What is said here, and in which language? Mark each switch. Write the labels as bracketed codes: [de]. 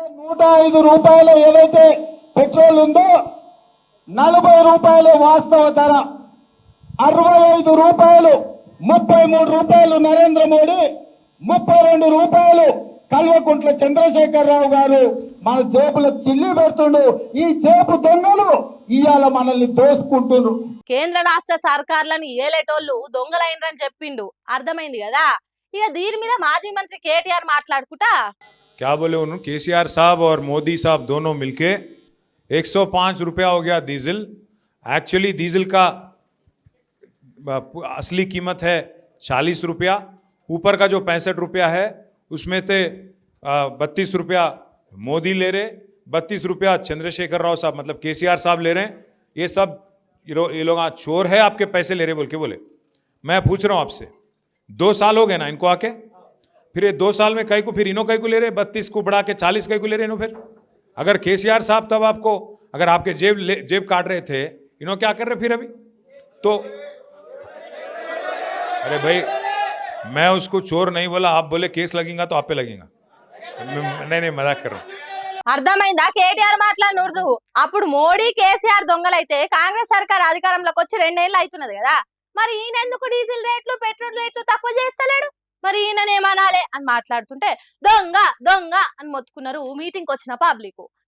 [te] 105 రూపాయలు ఏదైతే పెట్రోల్ ఉందో 40 రూపాయలు వాస్తవ ధర, 65 రూపాయలు, 33 రూపాయలు నరేంద్ర మోడీ, 32 రూపాయలు కల్వకుంట్ల చంద్రశేఖరరావు గారు మన జేబులో చిల్లి పెడుతుండు. ఈ జేబు దొంగలు ఇవాళ మనల్ని దోసుకుంటున్నారు. కేంద్ర రాష్ట్ర సర్కార్లను ఏలేటోళ్ళు దొంగలైనరని చెప్పిండు, అర్థమైంది కదా. ఇక దీని మీద మాజీ మంత్రి కేటీఆర్ మాట్లాడుకుంటా [hi] क्या बोले उन्होंने केसीआर साहब और मोदी साहब दोनों मिलके 105 रुपया हो गया डीजल। एक्चुअली डीजल का असली कीमत है 40 रुपया, ऊपर का जो 65 रुपया है उसमें से 32 रुपया मोदी ले रहे, 32 रुपया चंद्रशेखर राव साहब मतलब केसीआर साहब ले रहे हैं। ये सब ये लोग चोर है, आपके पैसे ले रहे बोल के बोले। मैं पूछ रहा हूँ आपसे, 2 साल हो गए ना इनको आके, फिर ये 2 साल में कई को फिर इनो कई को ले रहे, 32 को बढ़ा के 40 कई को ले रहे इनो। फिर अगर केसीआर साहब तब आपको अगर आपके जेब काट रहे थे, इनो क्या कर रहे फिर अभी तो? अरे भाई मैं उसको चोर नहीं बोला, आप बोले केस लगेगा तो आप पे लगेगा। नहीं मजाक कर रहा हूँ। [te] అర్థమైందా? కేటీఆర్ మాట్లాడినూడదు. అప్పుడు మోడీ కేసీఆర్ దొంగలైతే కాంగ్రెస్ సర్కార్ అధికారంలోకి వచ్చి 2 ఏళ్ళు అవుతున్నది కదా. మరి ఈయన ఎందుకు డీజిల్ రేట్లు పెట్రోల్ రేట్లు తక్కువ చేస్తలేడు? మరి ఈయననేమనాలే అని మాట్లాడుతుంటే దొంగ దొంగ అని మొత్తుకున్నారు మీటింగ్ వచ్చిన పబ్లిక్.